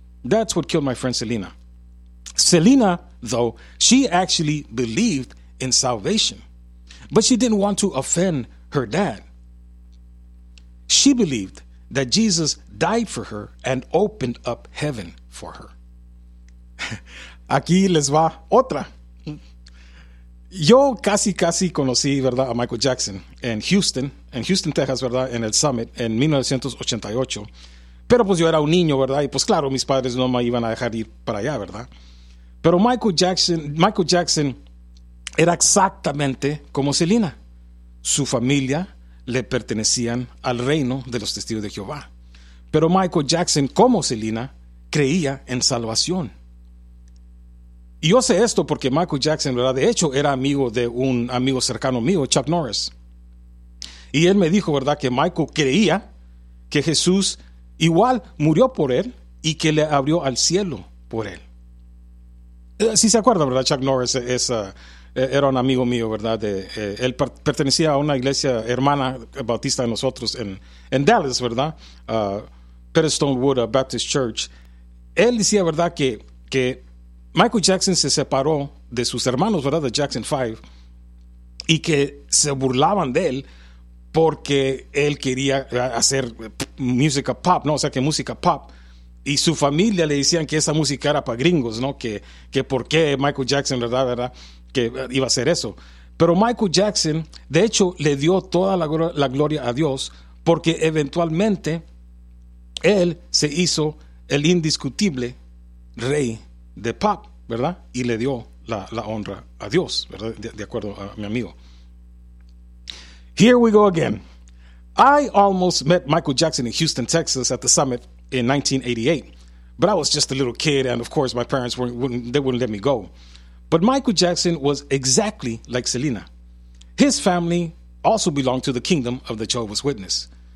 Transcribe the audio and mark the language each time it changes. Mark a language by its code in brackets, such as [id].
[en] That's what killed my friend Selena. Selena, though, she actually believed in salvation, but she didn't want to offend her dad. She believed that Jesus died for her and opened up heaven for her. [es] Aquí les va otra. Yo casi conocí, ¿verdad?, a Michael Jackson en Houston, Texas, ¿verdad?, en el Summit en 1988. Pero pues yo era un niño, ¿verdad? Y pues claro, mis padres no me iban a dejar ir para allá, ¿verdad? Pero Michael Jackson era exactamente como Selena. Su familia le pertenecían al reino de los testigos de Jehová. Pero Michael Jackson, como Selena, creía en salvación. Y yo sé esto porque Michael Jackson, ¿verdad?, de hecho, era amigo de un amigo cercano mío, Chuck Norris. Y él me dijo, ¿verdad?, que Michael creía que Jesús igual murió por él y que le abrió al cielo por él. Si se acuerda, ¿verdad?, Chuck Norris era un amigo mío, ¿verdad? Él pertenecía a una iglesia hermana bautista de nosotros en Dallas, ¿verdad? Pedestone Wood Baptist Church. Él decía, ¿verdad?, que Michael Jackson se separó de sus hermanos, ¿verdad?, de Jackson 5, y que se burlaban de él porque él quería hacer música pop, ¿no? O sea, que música pop. Y su familia le decían que esa música era para gringos, ¿no? Que por qué Michael Jackson, ¿verdad?, que iba a hacer eso. Pero Michael Jackson, de hecho, le dio toda la gloria a Dios, porque eventualmente él se hizo el indiscutible rey de pop, ¿verdad? Y le dio la honra a Dios, ¿verdad? De acuerdo a mi amigo. [en] Here we go again. I almost met Michael Jackson in Houston, Texas at the Summit in 1988. But I was just a little kid, and of course my parents wouldn't let me go. But Michael Jackson was exactly like Selena. His family also belonged to the kingdom of the Jehovah's Witness.